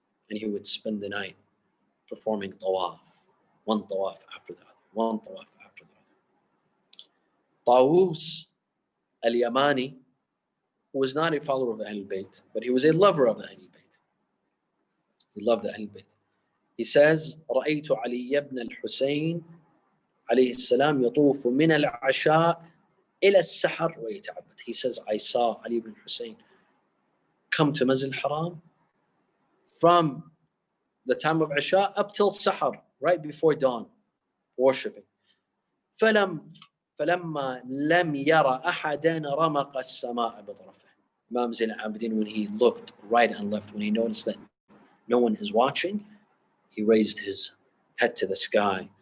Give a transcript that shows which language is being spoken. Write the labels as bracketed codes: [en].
[en] And he would spend the night performing tawaf, one tawaf after the other, one tawaf after the other. Tawus al-Yamani was not a follower of Ahlul Bayt, but he was a lover of Ahlul Bayt. He loved the Ahlul Bayt. [ar] He says, رأيت علي بن الحسين عليه السلام يطوف من العشاء إلى السحر ويتعبد. [en] He says, I saw Ali ibn Husayn come to Masjid al-Haram from the time of Isha up till Sahar, right before dawn, worshipping. [ar] فلما لم يرى أحدا رمق السماء بطرفه. [en] Imam Zayn al-Abidin, when he looked right and left, when he noticed that no one is watching, he raised his head to the sky.